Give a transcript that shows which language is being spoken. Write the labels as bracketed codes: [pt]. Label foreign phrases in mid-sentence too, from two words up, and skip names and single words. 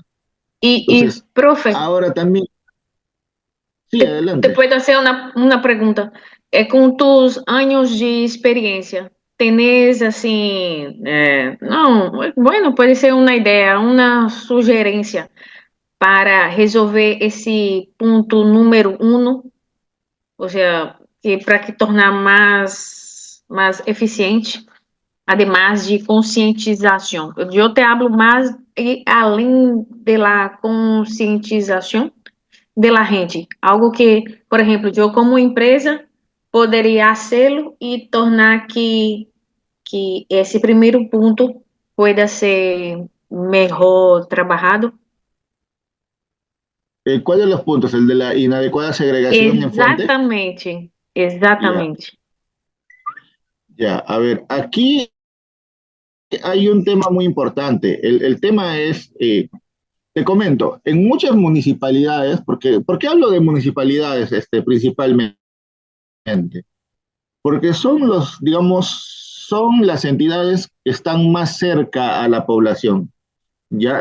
[es] Y Entonces, profe, ahora también, sí, te adelante. puedo hacer una pregunta. Con tus años de experiencia, ¿tenés así, no, bueno, puede ser una idea, una sugerencia para resolver [pt] esse ponto número 1, ou seja, para que tornar mais eficiente, [es] además de conscientização? [pt] Eu [es] te hablo [pt] mais além da conscientização [es] de la gente, [pt] algo que, por exemplo, eu como empresa poderia fazê-lo e tornar que esse primeiro ponto pueda ser melhor trabalhado. [es] ¿Cuál de los puntos? ¿El de la inadecuada segregación en fuente? [pt] Exatamente, [es] Ya, [pt] exatamente. [es] ya. A ver, aquí hay un tema muy importante. El tema es, te comento, en muchas municipalidades, porque, ¿por qué hablo de municipalidades principalmente? Porque son son las entidades que están más cerca a la población, ¿ya?